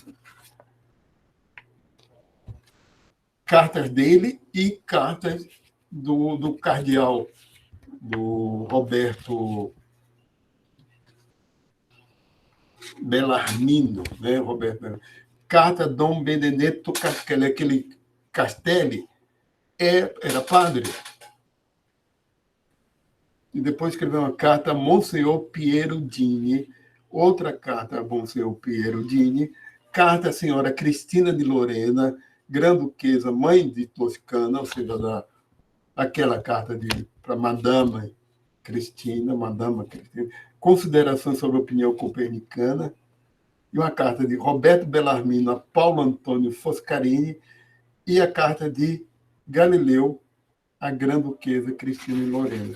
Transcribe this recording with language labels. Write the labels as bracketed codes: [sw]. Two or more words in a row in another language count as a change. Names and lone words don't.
[pt] Cartas dele e cartas do cardeal, do Roberto Bellarmino, né? Roberto Bellarmino. Carta Dom Benedetto Castelli, aquele Castelli era padre. E depois escreveu uma carta a Monsenhor Piero Dini, outra carta a Monsenhor Piero Dini, carta à senhora Cristina de Lorena, Grã-Duquesa, mãe de Toscana, ou seja, aquela carta para Madama Cristina, considerações sobre a opinião copernicana, e uma carta de Roberto Bellarmino a Paulo Antônio Foscarini, e a carta de Galileu a Grã-Duquesa Cristina de Lorena.